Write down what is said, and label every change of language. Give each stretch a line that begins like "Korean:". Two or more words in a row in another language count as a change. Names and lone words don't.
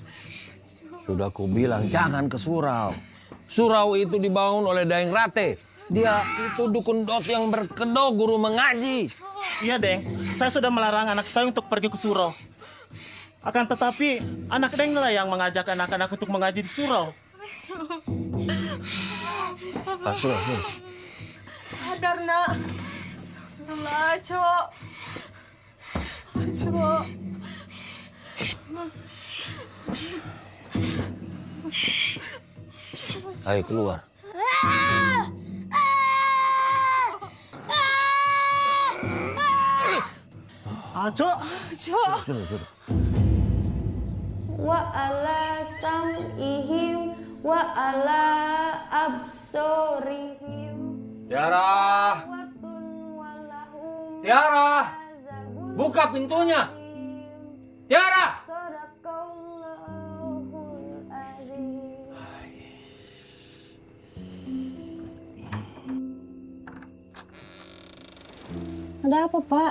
Indonesian: Sudah kubilang jangan ke surau. Surau itu dibangun oleh Daeng Rate. Dia itu dukun dot yang berkedok guru mengaji. Iya, Deng. Saya sudah melarang anak saya untuk pergi ke surau. Akan tetapi, anak Deng lah yang mengajak anak-anak untuk mengaji di surau. Sadar, Nak. Astagfirullah, Aco. Aco. Ayo keluar. Aco. Aco.
Arabic: Wa ala sam'ihim wa ala absorihim.
Indonesian: Tiara! Tiara! Buka pintunya! Tiara! Ada apa, Pak?